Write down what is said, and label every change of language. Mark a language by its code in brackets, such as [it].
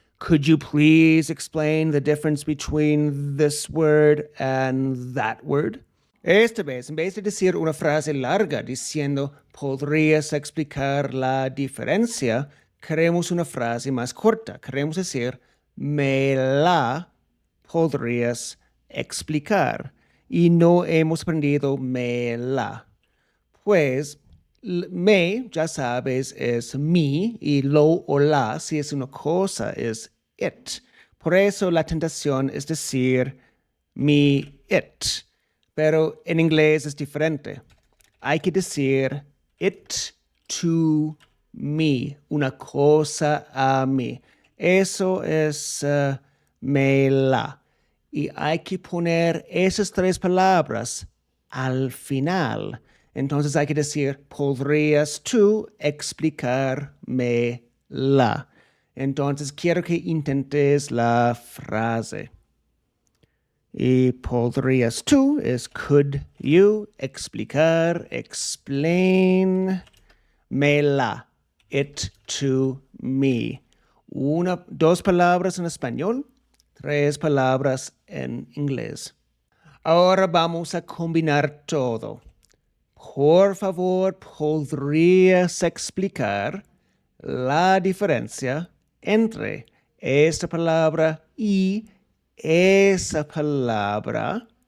[en] Could you please explain the difference between this word and that word? [es] Esta vez, en vez de decir una frase larga diciendo ¿podrías explicar la diferencia? Queremos una frase más corta. Queremos decir ¿me la podrías explicar? Y no hemos aprendido me la. Pues me, ya sabes, es mi, y lo o la, si es una cosa, es it. Por eso la tentación es decir mi, it. Pero en inglés es diferente. Hay que decir [en] it to me, [es] una cosa a mí. Eso es me la. Y hay que poner esas tres palabras al final. Entonces hay que decir, ¿podrías tú explicarme la? Entonces quiero que intentes la frase. Y podrías tú es [en] could you [es] explicar, [en] explain me [es] la, [en] it to me. [es] Dos palabras en español, tres palabras en inglés. Ahora vamos a combinar todo. Por favor, ¿podrías explicar la diferencia entre esta palabra y esa palabra?